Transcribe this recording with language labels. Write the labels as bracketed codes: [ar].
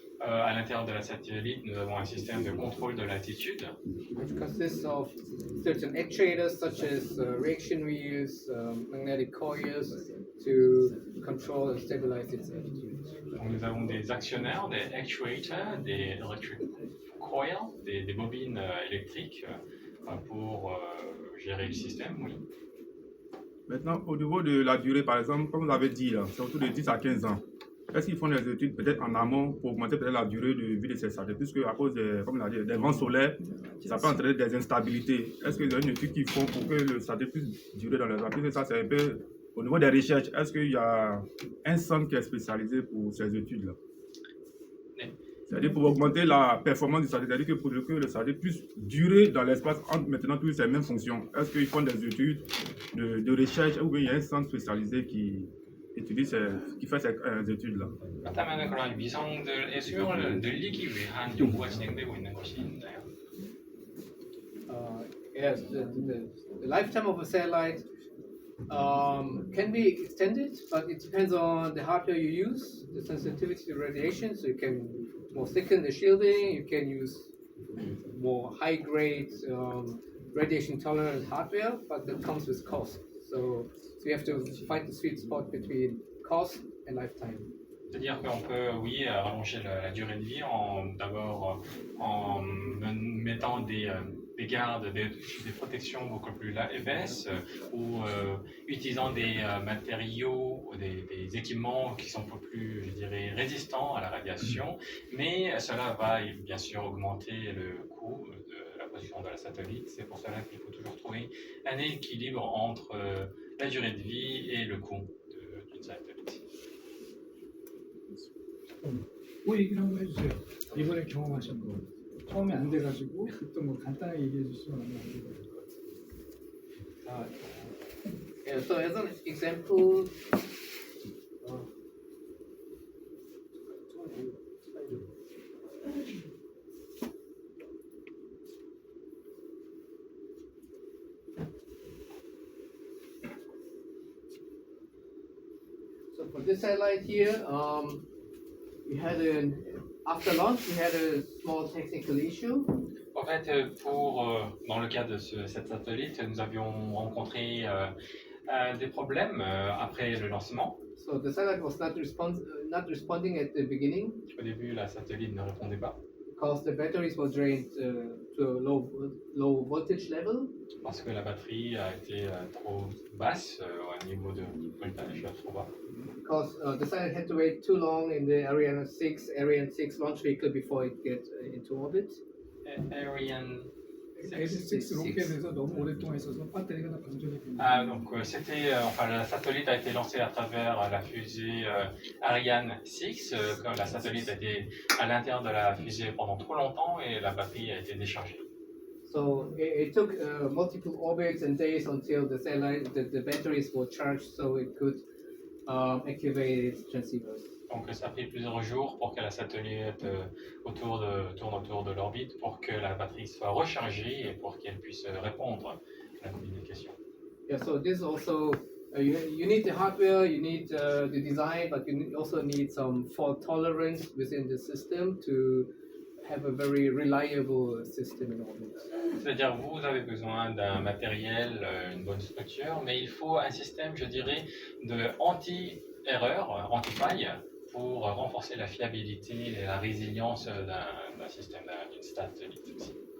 [fr] À l'intérieur de la satellite, nous avons un système de contrôle de l'altitude. [en] Which consists of certain actuators such as reaction wheels, magnetic coils to control and stabilize its attitude. [fr] Donc nous avons des actionnaires, des actuators, des [en] electric coils, [fr] des bobines électriques pour gérer le système, oui. Maintenant, au niveau de la durée, par exemple, comme vous avez dit, c'est autour de 10 à 15 ans. Est-ce qu'ils font des études peut-être en amont pour augmenter peut-être la durée de vie de ces satellites? Puisque à cause comme on a dit, des vents solaires, ça peut entraîner des instabilités. Est-ce qu'il y a une étude qu'ils font pour que le satellite puisse durer dans les airs? Puisque ça, c'est un peu au niveau des recherches. Est-ce qu'il y a un centre qui est spécialisé pour ces études-là? C'est-à-dire pour augmenter la performance du satellite, c'est-à-dire que pour que le satellite puisse durer dans l'espace en maintenant toutes ces mêmes fonctions. Est-ce qu'ils font des études de recherche ou bien il y a un centre spécialisé qui fait ces études-là? [ko] 그렇다면 그런 위성들의 수명을 늘리기 위한 연구가 진행되고 있는 것이 있나요? [en] Yes, the lifetime of a satellite can be extended, but it depends on the hardware you use, the sensitivity to radiation. So you can more thicken the shielding. You can use more high-grade radiation tolerant hardware, but that comes with cost. So you have to find the sweet spot between cost and lifetime. [fr] C'est-à-dire qu'on peut, oui, rallonger la durée de vie d'abord en mettant des gardes, des protections beaucoup plus épaisses ou utilisant des matériaux, des équipements qui sont beaucoup plus, je dirais, résistants à la radiation. Mais cela va bien sûr augmenter le coût de la production de la satellite. C'est pour cela qu'il faut toujours trouver un équilibre entre la durée de vie et le coût d'une satellite. [ko] 그 얘기를 한번 해주세요. 이번에 경험하신 거. 처음에 안 돼가지고 또 뭐 간단하게 얘기해 주시면 안 될 것 같아요. [en] Yeah, so as an example, so for this satellite here, we had after launch we had a small technical issue. [fr] En fait, dans le cas de cette satellite, nous avions rencontré des problèmes après le lancement. [en] So the satellite was not responding at the beginning [fr] Au début, la satellite ne répondait pas [en] because the batteries were drained to a low voltage level. [fr] parce que la batterie a été trop basse au niveau de voltage trop bas. [en] Because the satellite had to wait too long in the Ariane 6 launch vehicle before it get into orbit. [fr] Ariane [ko] S6 로켓에서 너무 오랫동안 있어서 배터리가 다 방전이 됩니다. [fr] donc la satellite a été lancée à travers la fusée Ariane 6. Quand la satellite a été à l'intérieur de la fusée pendant trop longtemps et la batterie a été déchargée. [en] So it took multiple orbits and days until the satellite, the batteries were charged, so it could activate its transceivers. [fr] Donc ça a pris plusieurs jours pour que la satellite tourne autour de l'orbite, pour que la batterie soit rechargée et pour qu'elle puisse répondre à la communication. [en] Yeah, so this also you need the hardware, you need the design, but you also need some fault tolerance within the system to have a very reliable system in orbit. [fr] C'est-à-dire vous avez besoin d'un matériel, une bonne structure, mais il faut un système, je dirais, de anti-erreur, anti-faille, pour renforcer la fiabilité et la résilience d'un système, d'une satellite aussi.